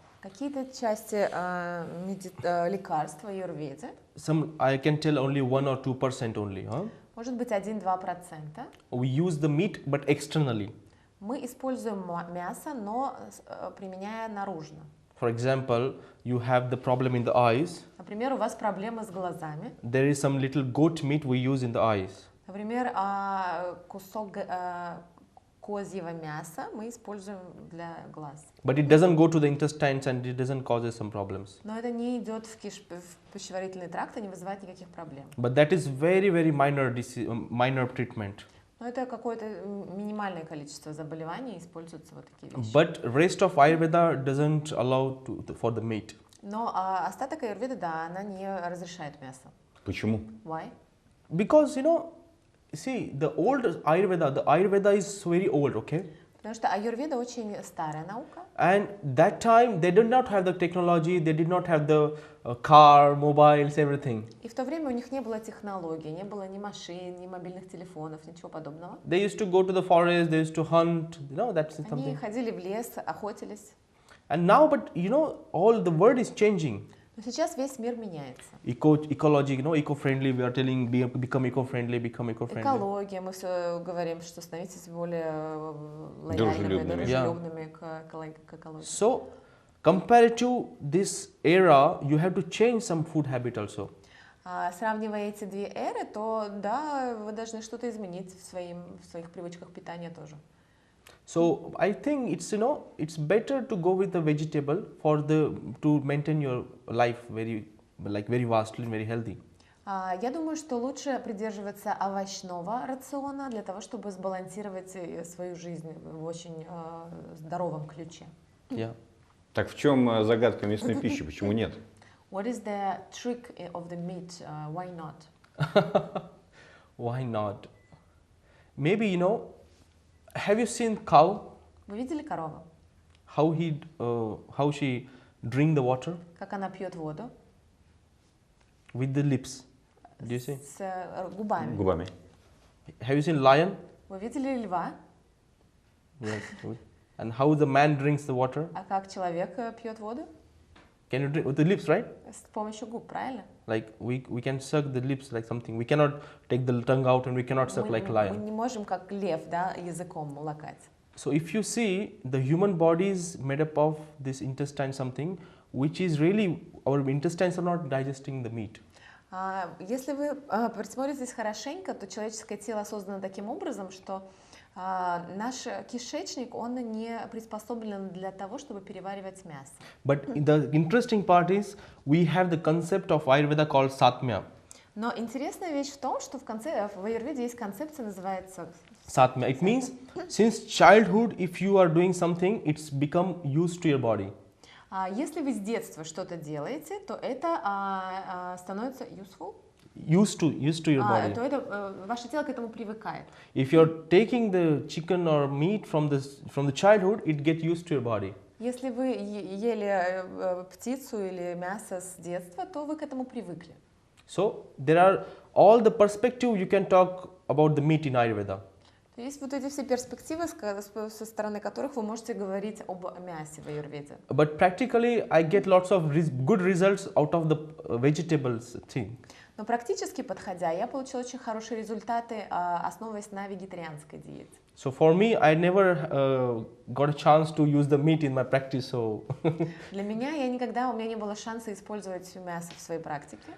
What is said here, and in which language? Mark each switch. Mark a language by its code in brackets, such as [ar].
[ru] Какие-то части лекарств в Аюрведе, [en] some I can tell only 1 or 2% only. Huh? [ru] может быть 1-2%. [en] We use the meat, but externally. [ru] Мы используем мясо, но применяя наружно. [en] For example, you have the problem in the eyes. [ru] Например, у вас проблемы с глазами. [en] There is some little goat meat we use in the eyes. [ru] Например, кусок козьего мяса мы используем для глаз. [en] But it doesn't go to the intestines and it doesn't cause some problems. [ru] Но это не идет в пищеварительный тракт и не вызывает никаких проблем. [en] But that is very, very minor treatment. [ru] Но это какое-то минимальное количество заболеваний, используются вот такие вещи. [en] But rest of Ayurveda doesn't allow for the meat. [ru] Но остаток аюрведы, да, она не разрешает мясо. Почему? [en] Why? Because see, the Ayurveda is very old, okay? [ru] Потому что аюрведа очень старая наука. [en] And that time they did not have the technology, they did not have the car, mobiles, everything. [ru] И в то время у них не было технологий, не было ни машин, ни мобильных телефонов, ничего подобного. [en] They used to go to the forest, they used to hunt, that's [ru] Они [en] something. [ru] ходили в лес, охотились. [en] And now, but all the world is changing. [ru] Но сейчас весь мир меняется. [en] Ecology, eco-friendly, we are telling become eco-friendly. [ru] Экология, мы все говорим, что становитесь более лояльными, дружелюбными к экологии. [en] So, compared to this era, you have to change some food habit also. [ru] Сравнивая эти две эры, то да, вы должны что-то изменить в своих привычках питания тоже. [en] So I think it's better to go with the vegetable to maintain your life very vastly and very healthy. [ru] Я думаю, что лучше придерживаться овощного рациона для того, чтобы сбалансировать свою жизнь в очень здоровом ключе. [en] Yeah. [ru] Так в чем загадка мясной пищи? Почему нет? [en] What is the trick of the meat? Why not? Why not? Maybe have you seen cow? [ru] Вы видели корову? [en] How she drink the water? [ru] Как она пьет воду? [en] With the lips. Do you see? [ru] С губами. Губами. [en] Have you seen lion? [ru] Вы видели льва? [en] Yes. And how the man drinks the water? [ru] А как человек пьет воду? [en] Can you drink with the lips, right? [ru] С помощью губ, правильно? [en] Like we can suck the lips like something. We cannot take the tongue out and we cannot suck like [ru] Мы [en] lion. [ru] не можем, как лев, да, языком лакать. [en] So if you see, the human body is made up of this intestine something, which is really, our intestines are not digesting the meat. [ru] Если вы присмотритесь хорошенько, то человеческое тело создано таким образом, что наш кишечник, он не приспособлен для того, чтобы переваривать мясо. [en] But the interesting part is, we have the concept of Ayurveda called Satmya. [ru] Но интересная вещь в том, что в аюрведе есть концепция, называется [sa] Satmya. [en] It means, since childhood, if you are doing something, it's become used to your body. [ru] Если вы с детства что-то делаете, то это становится [en] useful. Used to your body. [ru] То это ваше тело к этому привыкает. [en] If you're taking the chicken or meat from the childhood, it gets used to your body. [ru] Если вы ели птицу или мясо с детства, то вы к этому привыкли. [en] So there are all the perspective you can talk about the meat in Ayurveda. [ru] Есть вот эти все перспективы, со стороны которых вы можете говорить об мясе в аюрведе. [en] But practically, I get lots of good results out of the vegetables thing. [ru] Но практически подходя, я получила очень хорошие результаты, основываясь на вегетарианской диете. [en] So for me, I never got a chance to use the meat in my practice. So [ru] Для меня у меня не было шанса использовать мясо в своей практике.